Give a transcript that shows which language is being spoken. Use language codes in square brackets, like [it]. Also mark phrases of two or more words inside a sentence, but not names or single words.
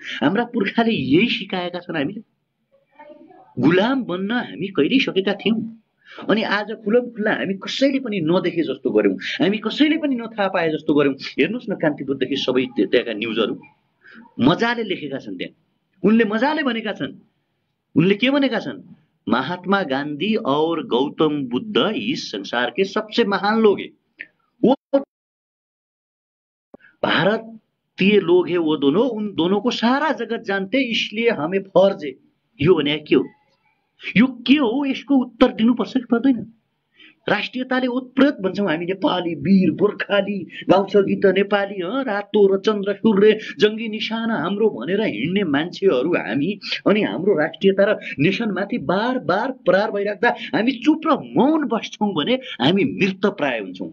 [ne] हाम्रा पुर्खाले यही सिकाएका छन् हामीले। गुलाम बन्न हामी कहिल्यै सकेका थियौँ अनि आज खुलम खुल्ला हामी कसैले पनि नदेखे जस्तो गर्यौँ, हामी कसैले पनि नथाहा पाए जस्तो गर्यौँ। हेर्नुहोस् न कान्तिपुरदेखि सबै त्यहाँका न्युजहरू मजाले लेखेका छन्। त्यहाँ उनले मजाले भनेका छन्। उनले के भनेका छन्? [hi] महात्मा गांधी और गौतम बुद्ध इस संसार के सबसे महान लोग है। वो भारतीय लोग है वो दोनों, उन दोनों को सारा जगत जानते, इसलिए हमें फर्ज है। [ne] यो भने के हो? यो के हो? यसको उत्तर दिनुपर्छ कि पर्दैन? राष्ट्रियताले ओतप्रोत भन्छौँ हामी नेपाली, वीर गोर्खाली, गाउँछ गीत नेपाली, रातो र चन्द्र सूर्य जङ्गी निशाना हाम्रो भनेर हिँड्ने मान्छेहरू हामी। अनि हाम्रो राष्ट्रियता र नेसनमाथि बार बार प्रहार भइराख्दा हामी चुप र मौन बस्छौँ भने हामी मृत प्राय हुन्छौँ।